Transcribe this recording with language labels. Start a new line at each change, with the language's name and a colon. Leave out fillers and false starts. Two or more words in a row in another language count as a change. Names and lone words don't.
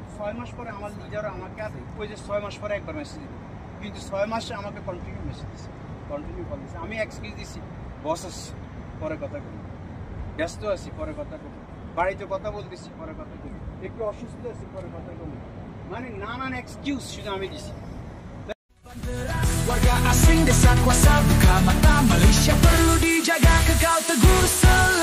Bangla: 6 মাস পরে আমার লিডার আমাকে আর ওই যে 6 মাস পরে একবার মেসেজ দিল, কিন্তু 6 মাসে আমাকে
English: continue message
Bangla: দিচ্ছে,
English: continue call
Bangla: দিচ্ছে। আমি এক্সকিউজ দিচ্ছি, বস আসছি, পরে কথা করি, ব্যস্ত আছি, পরে কথা করি, বাড়িতে কথা বলতেছি, পরে কথা করি, একটু অসুস্থ আছি, পরে কথা করি, মানে নানান এক্সকিউজ শুধু আমি দিছি।
Malay: Warga asing desa kuasa buka mata Malaysia perlu dijaga kekal teguh